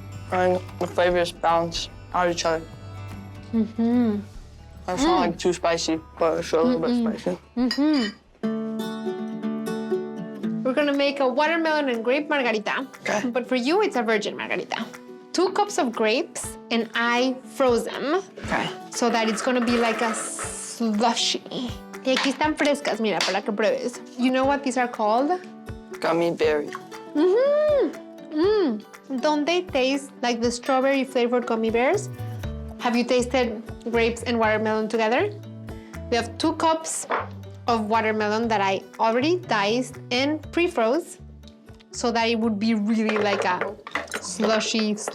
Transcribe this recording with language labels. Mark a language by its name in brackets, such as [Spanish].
[English] And the flavors balance out each other. It's not like too spicy, but it's a little bit spicy. We're gonna make a watermelon and grape margarita. Okay. But for you, it's a virgin margarita. 2 cups of grapes, and I froze them Okay. so that it's gonna be like a slushy. [Spanish] Y aquí están frescas, mira, para que pruebes. [English] You know what these are called? Gummy berry. Don't they taste like the strawberry flavored gummy bears? Have you tasted grapes and watermelon together? We have 2 cups of watermelon that I already diced and pre-froze so that it would be really like a slushy.